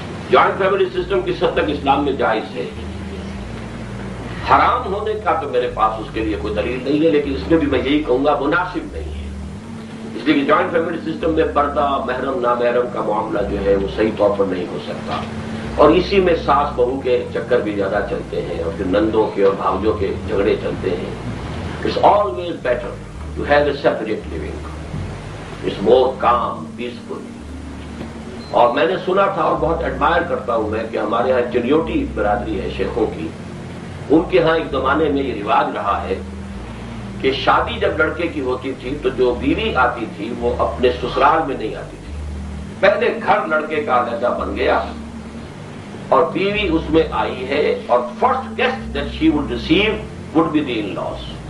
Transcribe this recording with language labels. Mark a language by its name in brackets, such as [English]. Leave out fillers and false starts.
[Urdu] Joint family system کس حد تک اسلام میں جائز ہے؟ حرام ہونے کا تو میرے پاس اس کے لیے کوئی دلیل نہیں ہے، لیکن اس میں بھی میں یہی کہوں گا مناسب نہیں ہے. اس لیے کہ جوائنٹ فیملی سسٹم میں پردہ، محرم نامحرم کا معاملہ جو ہے وہ صحیح طور پر نہیں ہو سکتا، اور اسی میں ساس بہو کے چکر بھی زیادہ چلتے ہیں، اور پھر نندوں کے اور بھاؤجوں کے جھگڑے چلتے ہیں. [English] It's always better to have a separate living. It's more calm, peaceful. [Urdu] اور میں نے سنا تھا اور بہت ایڈمائر کرتا ہوں میں کہ ہمارے ہاں چنیوٹی برادری ہے شیخوں کی، ان کے ہاں ایک زمانے میں یہ رواج رہا ہے کہ شادی جب لڑکے کی ہوتی تھی تو جو بیوی آتی تھی وہ اپنے سسرال میں نہیں آتی تھی، پہلے گھر لڑکے کا علیحدہ بن گیا اور بیوی اس میں آئی ہے، اور [English] First guest that she would receive would be the in laws.